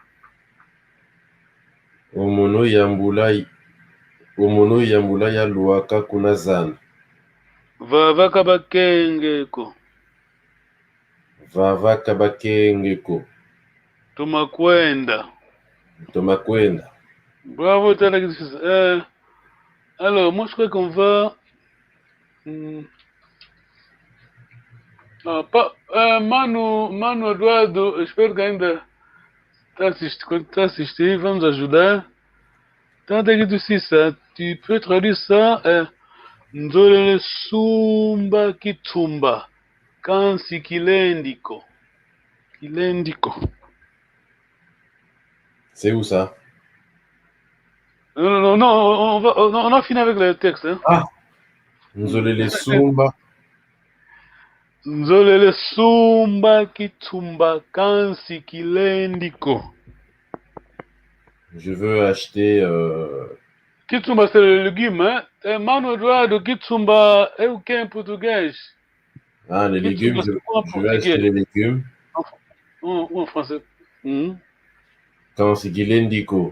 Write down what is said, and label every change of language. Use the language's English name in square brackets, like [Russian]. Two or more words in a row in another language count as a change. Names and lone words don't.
[Kongo] Omono yambula ya lwaka kuna zando. Vava kabakengeko. Vava kabakengeko. Toma kwenda. Toma kwenda. [French] Bravo, t'as l'exercice. Alors, moi je crois qu'on va... [Portuguese] Mano Eduardo, espero que ainda está assistindo, vamos ajudar. [French] Tant exercice, tu peux traduire ça. [Kongo] Nzolele sumba kitumba. Kansi kilendiko. Kilendiko. [French] C'est où ça? Non, on a fini avec le texte. Hein. [Kongo] Ah! Nzolele sumba. Nzolele sumba kitumba kansi kilendiko. [French] Je veux acheter... Kitumba, c'est le légume. Hein? Mano Eduardo, kitumba est aucun portugais. Ah, les légumes, je vais acheter les légumes. En français. [Kongo] Kansi kilendiko.